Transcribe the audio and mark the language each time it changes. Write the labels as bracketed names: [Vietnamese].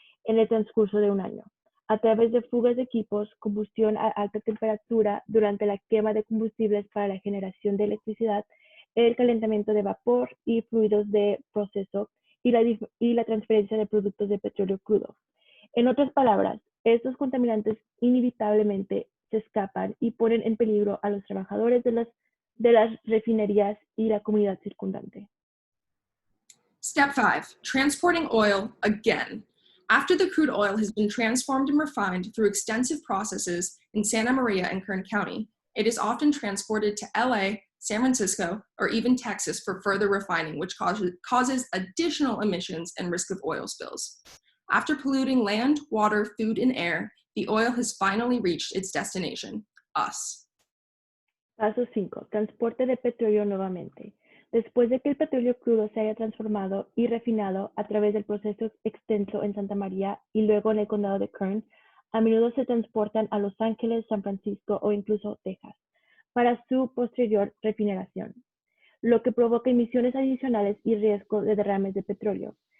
[Spanish] en el transcurso de un año, a través de fugas de equipos, combustión a alta temperatura durante la quema de combustibles para la generación de electricidad, el calentamiento de vapor y fluidos de proceso y la transferencia de productos de petróleo crudo. En otras palabras, estos contaminantes inevitablemente se escapan y ponen en peligro a los trabajadores de las refinerías y la comunidad circundante. [English] Step 5, transporting oil again. After the crude oil has been transformed and refined through extensive processes in Santa Maria and Kern County, it is often transported to LA, San Francisco, or even Texas for further refining, which causes additional emissions and risk of oil spills. After polluting land, water, food, and air, the oil has finally reached its destination, us. [Spanish] Paso 5. Transporte de petróleo nuevamente. Después de que el petróleo crudo se haya transformado y refinado a través del proceso extenso en Santa María y luego en el condado de Kern, a menudo se transportan a Los Ángeles, San Francisco o incluso Texas para su posterior refinación, lo que provoca emisiones adicionales y riesgo de derrames de petróleo.